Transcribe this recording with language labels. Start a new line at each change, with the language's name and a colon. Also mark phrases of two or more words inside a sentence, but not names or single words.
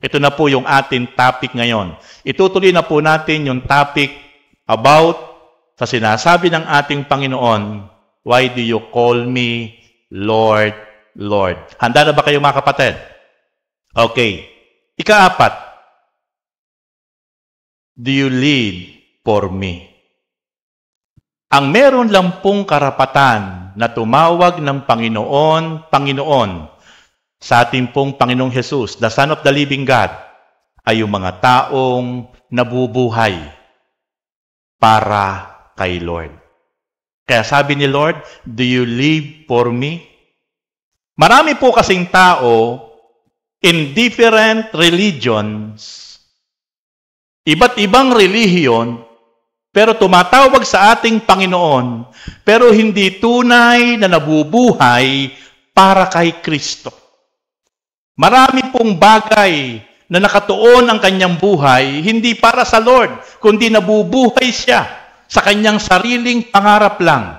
Filipino: Ito na po yung ating topic ngayon. Itutuloy na po natin yung topic about sa sinasabi ng ating Panginoon,
English: why do you call me Lord, Lord?
Filipino: Handa na ba kayo mga kapatid? Okay. Ika-4.
English: Do you live for me?
Filipino: Ang meron lang pong karapatan na tumawag ng Panginoon, Panginoon, sa ating pong Panginoong Jesus,
English: the Son of the Living God,
Filipino: ay yung mga taong nabubuhay para kay Lord. Kaya sabi ni Lord,
English: do you live for me?
Filipino: Marami po kasing tao
English: in different religions,
Filipino: iba't ibang relihiyon, pero tumatawag sa ating Panginoon, pero hindi tunay na nabubuhay para kay Kristo. Marami pong bagay na nakatuon ang kanyang buhay, hindi para sa Lord, kundi nabubuhay siya sa kanyang sariling pangarap lang.